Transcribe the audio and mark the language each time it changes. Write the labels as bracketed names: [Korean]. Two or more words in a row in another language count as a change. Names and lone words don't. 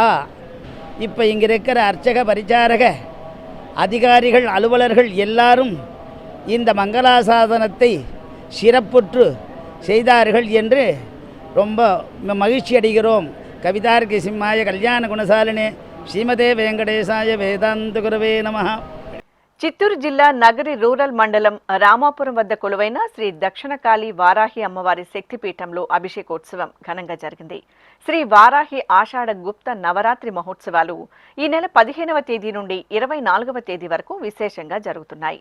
[Tamil] இப்போ இங்கே இருக்கிற அர்ச்சக, பரிச்சாரக, அதிகாரிகள், அலுவலர்கள் எல்லாரும் இந்த மங்களாசாதனத்தை சிறப்புற்று செய்தார்கள் என்று ரொம்ப மகிழ்ச்சி அடைகிறோம். [Sanskrit] कवितार्किक सिंहाय कल्याण गुणशालिने श्रीमते वेङ्कटेशाय वेदान्त गुरवे नमः. [Telugu] చిత్తూరు జిల్లా నగరి రూరల్ మండలం రామాపురం వద్ద కొలువైన శ్రీ దక్షిణకాళి వారాహి అమ్మవారి శక్తిపీఠంలో అభిషేకోత్సవం ఘనంగా జరిగింది. శ్రీ వారాహి ఆషాఢ గుప్త నవరాత్రి మహోత్సవాలు ఈ నెల 15వ తేదీ నుండి 24వ తేదీ వరకు విశేషంగా జరుగుతున్నాయి.